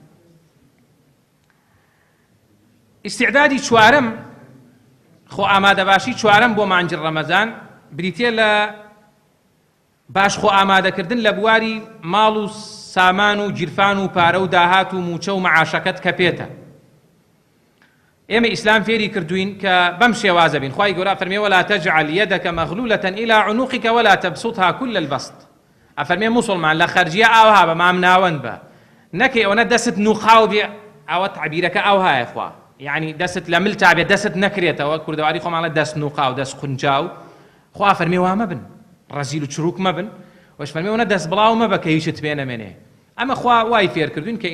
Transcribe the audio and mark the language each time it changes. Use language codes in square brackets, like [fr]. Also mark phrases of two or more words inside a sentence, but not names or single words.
[ckb] ئیستیعدادی چوارەم خۆ ئامادەباشی چوارەم بۆ مانجی ڕەمەزان بریتێ لە باش خۆ ئامادەکردن لە بواری ماڵ و سامان و گیرفان و پارە و داهات و موچە و مەعاشەکەت کە پێتە ئێمە ئیسلام فێری کردوین کە بەم شێوازە بین خوای گەورە فەرمێ [ar] ولا تجعل يدك مغلولة إلى عنقك ولا تبسطها كل البسط [ckb] ئەفەرمێ موسڵمان لە خەرجیە ئاوها بە مام ناوەند بە نەکەی ئەوەنە دەست نوقاو بێ ئەوە تعبیرەکە ئاوهایە خوا یعنی دەست لە ملتا بێ دەست نەکرێتەوە کوردەواری خۆماڵە دەست نوقاو دەست قونجاو خوا فەرمێ وا مەبن ڕەزیل و چروک مەبن وەش فەرمێ دەست بڵاو مەبە کە هیچت پێ نەمێنێ ئەمە خوا وای فێر کردوین کە